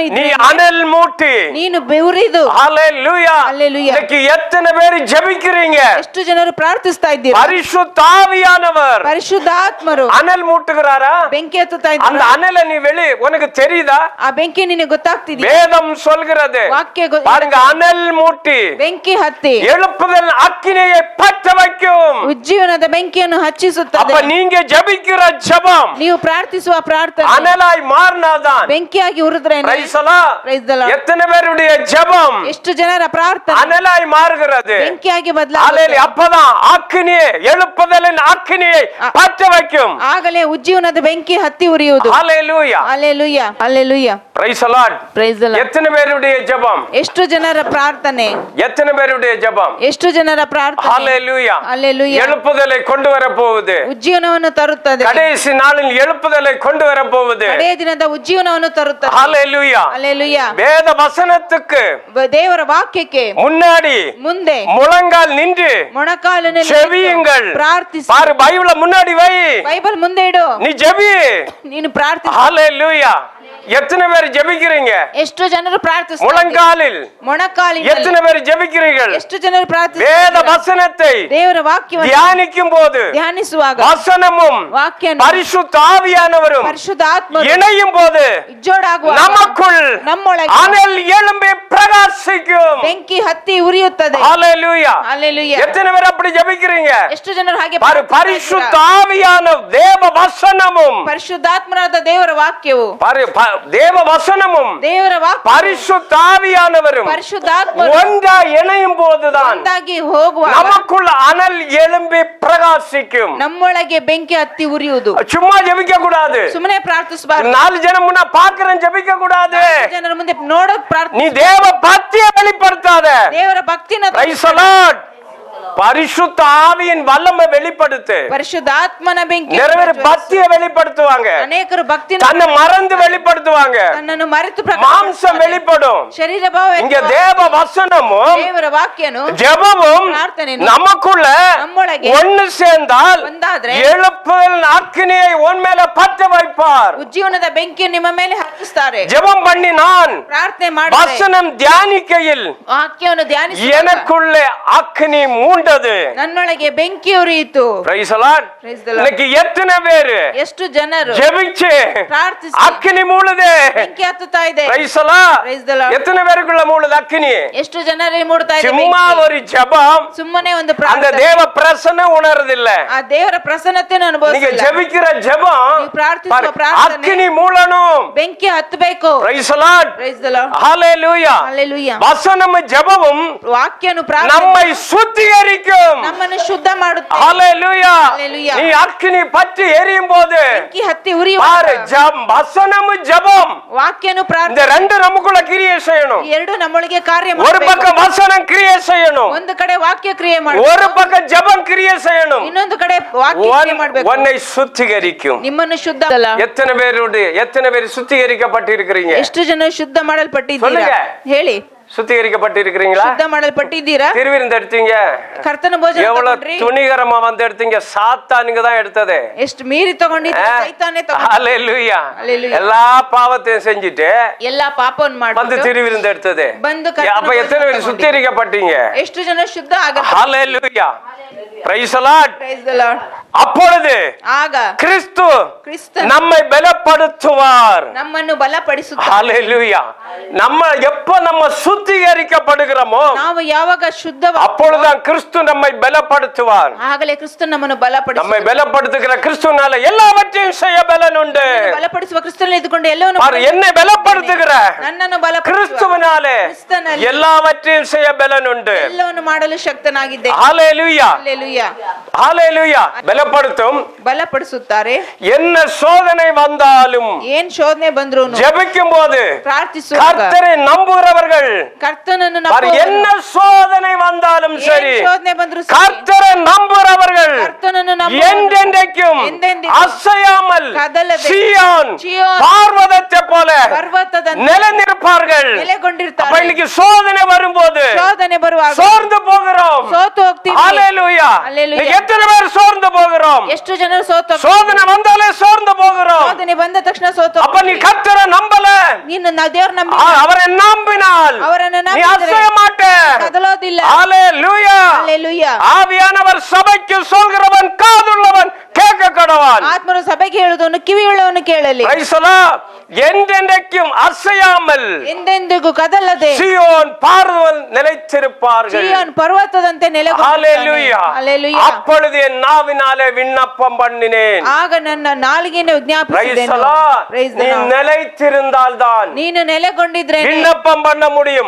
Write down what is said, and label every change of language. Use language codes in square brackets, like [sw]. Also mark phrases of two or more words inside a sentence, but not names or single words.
[ta] நீ [kn] ಇದ್ದರೆ [ta] அனல் மூட்டி. [kn] ನೀನು ಬೆವರಿದು. [ta] ஹல்லேலூயா. ஹல்லேலூயா. இன்னைக்கு எத்தனை பேர் ஜெபிக்கிறீங்க? [kn] ಎಷ್ಟು ಜನರು ಪ್ರಾರ್ಥಿಸ್ತಾ ಇದ್ದೀರಾ? [ta] பரிசுத்த ஆவியானவர் [kn] ಪರಿಶುದ್ಧಾತ್ಮರು [ta] அனல் மூட்டுகிறாரா? [kn] ಬೆಂಕಿ ಹತ್ತುತ್ತಾ [ta] அந்த [kn] ಇದ್ದಾರೆ. [ta] அனலை நீ உனக்கு தெரியுதா? [kn] ಆ ಬೆಂಕಿ ನಿನಗೆ ಗೊತ್ತಾಗ್ತಿದೆಯಾ? [ta] வேதம் சொல்கிறது, [kn] ವಾಕ್ಯ [ta] பாருங்க, அனல் மூட்டி [kn] ಬೆಂಕಿ ಹತ್ತಿ [ta] எழுப்புதல் அக்கினியை பற்ற வைக்கும். [kn] ಉಜ್ಜೀವನದ ಬೆಂಕಿಯನ್ನು ಹಚ್ಚಿಸುತ್ತದೆ. [ta] அப்ப நீங்க ஜெபிக்கிற ஜெபம் [kn] ನೀವು ಪ್ರಾರ್ಥಿಸುವ ಪ್ರಾರ್ಥನೆ [ta] அனலாய் மாறினாதான். [kn] ಬೆಂಕಿಯಾಗಿ ಉರಿದ್ರೆ [en] Praise the Lord. Praise the Lord. [ta] எத்தனை பேருடைய ஜெபம் [kn] ಎಷ್ಟು ಜನರ ಪ್ರಾರ್ಥನೆ [ta] அனலாய் மாறுகிறது? [kn] ಬೆಂಕಿಯಾಗಿ [ta] ஹல்லேலூயா. [kn] ಬದಲಾಗುತ್ತೆ. [ta] அப்பதான் அக்கினியை, எழுப்புதலின் அக்கினியை பற்ற வைக்கும். [kn] ಆಗಲೇ ಉಜ್ಜೀವನದ ಬೆಂಕಿ ಹತ್ತಿ ಉರಿಯುವುದು. [ta] ஹல்லேலூயா. [kn] ಹಲ್ಲೆಲೂಯಾ. ಹಲ್ಲೆಲೂಯಾ. [en] Praise the Lord. Praise the Lord. [ta] எத்தனை பேருடைய ஜெபம்? [kn] ಎಷ್ಟು ಜನರ ಪ್ರಾರ್ಥನೆ, [ta] எத்தனை பேருடைய ஜெபம்? [kn] ಎಷ್ಟು ಜನರ ಪ್ರಾರ್ಥನೆ. [ta] ஹல்லேலூயா. [kn] ಹಲ್ಲೆಲೂಯಾ. [ta] எழுப்புதலை கொண்டு வர போகுது. [kn] ಉಜ್ಜೀವನವನ್ನು ತರುತ್ತದೆ. [ta] கடைசி நாளில் எழுப்புதலை கொண்டு வர போகுது. [kn] ಕಡೆಯ ದಿನದ ಉಜ್ಜೀವನವನ್ನು ತರುತ್ತದೆ. [ta] ஹல்லேலூயா. [kn] ಹಲ್ಲೆಲೂಯಾ. [ta] வேத வசனத்துக்கு [kn] ದೇವರ ವಾಕ್ಯಕ್ಕೆ [ta] முன்னாடி [kn] ಮುಂದೆ [ta] முழங்கால் நின்று [kn] ಮೊಣಕಾಲಿನಲ್ಲಿ [ta] செவியுங்கள். [kn] ಪ್ರಾರ್ಥಿಸಿ. [ta] பாரு, பைபிளை முன்னாடி வை, [kn] ಬೈಬಲ್ ಮುಂದೆ ಇಡು, [ta] நீ ஜெபி. [kn] ನೀನು ಪ್ರಾರ್ಥಿಸು. [ta] ஹல்லேலூயா. எத்தனை பேர் ஜெபிக்கிறீங்க? [kn] ಎಷ್ಟು ಜನರು ಪ್ರಾರ್ಥಿಸ್ತಾರೆ? [ta] முழங்காலில் [kn] ಮೊಣಕಾಲಿನಲ್ಲಿ [ta] எத்தனை பேர் ஜெபிக்கிறீர்கள்? [kn] ಎಷ್ಟು ಜನರು [ta] வேத [kn] ಪ್ರಾರ್ಥಿಸ್ತಾರೆ? [ta] வசனத்தை [kn] ದೇವರ ವಾಕ್ಯವನ್ನು [ta] தியானிக்கும் போது [kn] ಧ್ಯಾನಿಸುವಾಗ [ta] வசனமும் [kn] ವಾಕ್ಯನು [ta] பரிசுத்த ஆவியானவரும் [kn] ಪರಿಶುದ್ಧ ಆತ್ಮರು [ta] இணையும் போது [kn] ಇಜ್ಜೋಡಾಗುವಾಗ [ta] நமக்குள் [kn] ನಮ್ಮೊಳಗೆ [ta] அனல் எழும்பி பிரகாசிக்கும். [kn] ಬೆಂಕಿ ಹತ್ತಿ ಉರಿಯುತ್ತದೆ. [ta] ஹல்லேலூயா. [kn] ಹಲ್ಲೆಲೂಯಾ. [ta] எத்தனை பேர் அப்படி ஜெபிக்கிறீங்க? [kn] ಎಷ್ಟು ಜನರು ಹಾಗೆ [ta] பாரு, பரிசுத்த ஆவியான தேவ வசனமும், [kn] ಪರಿಶುದ್ಧಾತ್ಮರಾದ ದೇವರ ವಾಕ್ಯವು, [ta] பாரு, தேவ வசனமும் [kn] ದೇವರ ವಾಕ್ಯ, [ta] பரிசுத்த ஆவியானவரும் [kn] ಪರಿಶುದ್ಧಾತ್ಮರು [ta] ஒன்றாய் இணையும் போதுதான் [kn] ಒಂದಾಗಿ ಹೋಗುವಾಗ [ta] நமக்குள்ள அனல் எழும்பி பிரகாசிக்கும். [kn] ನಮ್ಮೊಳಗೆ ಬೆಂಕಿ ಹತ್ತಿ ಉರಿಯುವುದು. [ta] சும்மா ஜெபிக்க கூடாது. [kn] ಸುಮ್ಮನೆ ಪ್ರಾರ್ಥಿಸಬಾರದು. [ta] 4 ஜனம் முன்ன பாக்குறேன் ஜெபிக்க கூடாது. [kn] ಜನರ ಮುಂದೆ ನೋಡೋಕ್ ಪ್ರಾರ್ಥನೆ. [ta] நீ தேவ பக்தியை வெளிப்படுத்தாத. [kn] ದೇವರ ಭಕ್ತಿನ [en] Praise the Lord. [ta] பரிசுத்த ஆவியின் வல்லமை வெளிப்படுத்து. [kn] ಪರಿಶುದ್ಧಾತ್ಮನ ಬೆಂಕಿ [ta] நிறைய பக்தியை வெளிப்படுத்துவாங்க. [kn] ಅನೇಕರು ಭಕ್ತಿನ [ta] தன்னை மறந்து வெளிப்படுத்துவாங்க. [kn] ತನ್ನನ್ನು ಮರೆತು [ta] மாம்சம் வெளிப்படும். [kn] ಶರೀರ ಭಾವ [ta] இங்க தேவ வசனமும் [kn] ದೇವರ ವಾಕ್ಯನು [ta] ஜெபமும் [kn] ಪ್ರಾರ್ಥನೆನು [ta] நமக்குள்ள [kn] ನಮ್ಮೊಳಗೆ [ta] ஒன்னு சேர்ந்தால் [kn] ಒಂದಾದ್ರೆ [ta] எழுப்புதல் அக்கினியை உன் மேல பற்ற வைப்பார். [kn] ಉಜ್ಜೀವನದ ಬೆಂಕಿಯನ್ನು ನಿಮ್ಮ ಮೇಲೆ ಹತ್ತಿಸ್ತಾರೆ. [ta] ஜெபம் பண்ணி நான் [kn] ಪ್ರಾರ್ಥನೆ ಮಾಡಿದರೆ [ta] வசனம் தியானிக்கையில் [kn] ವಾಕ್ಯವನ್ನು ಧ್ಯಾನಿಸಿ [ta] எனக்குள்ளே அக்கினி மூண்டது. [kn] ನನ್ನೊಳಗೆ ಬೆಂಕಿ ಉರಿಯಿತು. [en] Praise the Lord. Praise the Lord. [ta] இன்னைக்கு எத்தனை பேரு [kn] ಎಷ್ಟು ಜನರು [ta] ஜெபிச்சு [kn] ಪ್ರಾರ್ಥಿಸಿ [ta] அக்கினி மூடுது. [kn] ಬೆಂಕಿ ಹತ್ತುತ್ತಾ ಇದೆ. [en] Praise the Lord. Praise the Lord. [ta] எத்தனை பேருக்குள்ள மூடுது அக்கினி? [kn] ಎಷ್ಟು ಜನರೇ ಮೂಡ್ತಾ ಇದೆ [ta] சும்மா [kn] ಬೆಂಕಿ. [ta] ஒரு ஜெபம், [kn] ಸುಮ್ಮನೆ ಒಂದು [ta] அந்த [kn] ಪ್ರಾರ್ಥನೆ, [ta] தேவ பிரசன்ன உணர்றதில்ல. [kn] ಆ ದೇವರ ಪ್ರಸನ್ನತೆಯನ್ನು [ta] நீங்க [kn] ಅನುಭವಿಸಿಲ್ಲ. [ta] ஜெபிக்கிற ஜெபம் [kn] ನೀವು ಪ್ರಾರ್ಥಿಸುವ [ta] பாரு, [kn] ಪ್ರಾರ್ಥನೆ [ta] அக்கினி மூடணும். [kn] ಬೆಂಕಿ ಹತ್ತಬೇಕು. [en] Praise the Lord. Praise the Lord. Hallelujah. Hallelujah. [ta] வசனம் ஜெபமும் [kn] ವಾಕ್ಯನು ಪ್ರಾರ್ಥನೆ [ta] நம்மை சுத்திகரிக்கும். [kn] ನಮ್ಮನ್ನು ಶುದ್ಧ ಮಾಡುತ್ತೆ. [en] Hallelujah. Hallelujah. [ta] நீ அக்கினி பற்றி எரியும் போது [kn] ಬೆಂಕಿ ಹತ್ತಿ ಉರಿಯುವ [ta] பாரு, வசனம் ஜெபம் [kn] ವಾಕ್ಯನು [ta] இந்த [kn] ಪ್ರಾರ್ಥನೆ [ta] ரெண்டு நமக்குள்ள கிரியை செய்யணும். [kn] ಈ ಎರಡು ನಮ್ಮೊಳಗೆ ಕಾರ್ಯ [ta] ஒரு [kn] ಮಾಡಬೇಕು. [ta] பக்கம் வசனம் கிரியை செய்யணும், [kn] ಒಂದು ಕಡೆ ವಾಕ್ಯ ಕ್ರಿಯೆ [ta] ஒரு [kn] ಮಾಡಬೇಕು, [ta] பக்கம் ஜெபம் கிரியை செய்யணும். [kn] ಇನ್ನೊಂದು ಕಡೆ ವಾಕ್ಯ ಕ್ರಿಯೆ ಮಾಡಬೇಕು. [ta] உன்னை சுத்திகரிக்கும். [kn] ನಿಮ್ಮನ್ನು ಶುದ್ಧ ಅಲ್ಲ. [ta] எத்தனை பேர் சுத்திகரிக்கப்பட்டிருக்கிறீங்க? [kn] ಎಷ್ಟು ಜನ ಶುದ್ಧ ಮಾಡಲ್ಪಟ್ಟಿದ್ದೀರಾ? [ta] சொல்லுங்க. [kn] ಹೇಳಿ, [ta] சுத்திகரிக்கப்பட்டிருக்கிறீங்களா? [kn] ಶುದ್ಧ ಮಾಡಲ್ಪಟ್ಟಿದ್ದೀರಾ? [ta] திருவிருந்து எடுத்தீங்க, [kn] ಕರ್ತನ ಭೋಜನ [ta] எவ்வளவு [kn] ತಗೊಂಡ್ರಿ? [ta] துணிகரமா வந்து எடுத்தீங்க? சாத்தானுக்கு தான் எடுத்தது. [kn] ಎಷ್ಟು ಮೀರಿ ತಗೊಂಡಿದ್ದೀರಾ? ಸೈತಾನೇ ತಗೊಂಡ. [ta] ஹalleluya. [en] Hallelujah. [ta] எல்லா பாவத்தையும் செஞ்சுட்டு [kn] ಎಲ್ಲಾ ಪಾಪವನ್ನು [ta] வந்து [kn] ಮಾಡಿ [ta] திருவிருந்து எடுத்தது. [kn] ಬಂದು [ta] அப்ப எத்தனை பேர் சுத்திகரிக்கப்பட்டீங்க? [kn] ಎಷ್ಟು ಜನ ಶುದ್ಧ ಆಗ? [ta] ஹalleluya. [en] Praise the Lord. Praise the Lord. [ta] அப்பொழுது [kn] ಆಗ [ta] கிறிஸ்து [kn] ಕ್ರಿಸ್ತನು [ta] நம்மை பலப்படுத்துவார். [kn] ನಮ್ಮನ್ನು ಬಲಪಡಿಸುತ್ತಾನೆ. [ta] ஹalleluya. எப்ப நம்ம சுத்திகரிக்கப்படுகிறோமோ [kn] ನಾವು ಯಾವಾಗ ಶುದ್ಧ [ta] அப்பொழுதுதான் கிறிஸ்து நம்மை பலப்படுத்துவார். [kn] ಆಗಲೇ ಕ್ರಿಸ್ತ ನಮ್ಮನ್ನು [ta] நம்மை [kn] ಬಲಪಡಿಸುತ್ತಾನೆ. [ta] பலப்படுத்துகிற கிறிஸ்துனால எல்லாவற்றையும் செய்ய பலன் உண்டு. [kn] ಬಲಪಡಿಸುವ ಕ್ರಿಸ್ತನಲ್ಲಿ ಇದ್ದುಕೊಂಡು ಎಲ್ಲವನ್ನೂ [ta] பாரு, என்னை பலப்படுத்துகிற [kn] ನನ್ನನ್ನು ಬಲಪಡಿಸುವ [ta] கிறிஸ்துவினாலே [kn] ಕ್ರಿಸ್ತನಲ್ಲಿ [ta] எல்லாவற்றையும் செய்ய பலன் உண்டு. [kn] ಎಲ್ಲವನ್ನು ಮಾಡಲು ಶಕ್ತನಾಗಿದ್ದೆ. [ta] ஹalleluya. [kn] ಹಲ್ಲೆಲೂಯಾ. [ta] ஹalleluya. பலப்படுத்தும். [kn] ಬಲಪಡಿಸುತ್ತಾರೆ. [ta] என்ன சோதனை வந்தாலும் [kn] ಏನ್ ಶೋಧನೆ ಬಂದ್ರೂನು [ta] ஜெபிக்கும் போது [kn] ಪ್ರಾರ್ಥಿಸುವಾಗ [ta] கர்த்தரை நம்புகிறவர்கள் [kn] ಕರ್ತನನ್ನು [ta] பாரு, [kn] ನಂಬುವವರು, [ta] என்ன சோதனை வந்தாலும் சரி, [kn] ಏನ್ ಶೋಧನೆ ಬಂದ್ರು ಸರಿ, [ta] கர்த்தரை நம்புகிறவர்கள் [kn] ಕರ್ತನನ್ನು ನಂಬುವವರು [ta] என்றென்றைக்கும் [kn] ಎಂದೆಂದಿಗೂ [ta] அசையாமல் [kn] ಕದಲದೆ [ta] சீயோன் [kn] ಚೀಯೋನ್ [ta] பார்வதத்தை போல [kn] ಪರ್ವತದಂತೆ [ta] நிலைநிற்பார்கள். அப்ப [kn] ನೆಲೆಗೊಂಡಿರ್ತಾರೆ. [ta] இன்னைக்கு சோதனை வரும்போது [kn] ಶೋಧನೆ ಬರುವಾಗ [ta] சோர்ந்து போகிறோம். [kn] ಸೋತು ಹೋಗ್ತೀವಿ. [ta] ஹalleluya. [en] Hallelujah. [ta] இன்னைக்கு எத்தனை பேர் சோர்ந்து போகிறோம்? [kn] ಎಷ್ಟು ಜನರು ಸೋತು ಹೋಗ್ತಾರೆ? [ta] சோதனை வந்தாலே சோர்ந்து போகிறோம். [kn] ಶೋಧನೆ ಬಂದ ತಕ್ಷಣ ಸೋತು [ta] அப்ப நீ கர்த்தரை நம்பல, [kn] ನೀನು ದೇವ್ರ ನಂಬಿ [ta] அவரை நம்பினால் [kn] ಅವರನ್ನು [ta] நீ [kn] ನಂಬಿದರೆ [ta] அசைய மாட்டே. [kn] ಕದಲೋದಿಲ್ಲ. [ta] ஹalleluya. [kn] ಹಲ್ಲೆಲೂಯಾ. [ta] ஆவியானவர் சபைக்கு சொல்கிறவன் காதுள்ளவன் கேட்க கடவான். [kn] ಆತ್ಮರು ಸಭೆಗೆ ಹೇಳುವುದನ್ನು ಕಿವಿಯುಳ್ಳವನು ಕೇಳಲಿ. [en] Praise the Lord. [ta] என்றென்றைக்கும் அசையாமல் [kn] ಎಂದೆಂದಿಗೂ ಕದಲದೆ [ta] சீயோன் பார்வல் நிலைத்திருப்பார்கள். [kn] ಚೀಯೋನ್ ಪರ್ವತದಂತೆ ನೆಲೆಗೊಂಡಿರ್ತಾನೆ. [ta] ஹalleluya. [kn] ಹಲ್ಲೆಲೂಯಾ. [ta] அப்பொழுது என் நாவினாலே விண்ணப்பம் பண்ணினேன். [kn] ಆಗ ನನ್ನ ನಾಲಿಗೆಯನ್ನು [en] Praise [kn] ವಿಜ್ಞಾಪಿಸಿದೆನು. [en] the Lord. Praise the [ta] நீ [en] Lord. [ta] நிலைத்திருந்தால்தான் [kn] ನೀನು ನೆಲೆಗೊಂಡಿದ್ರೆ [ta] விண்ணப்பம் பண்ண முடியும்.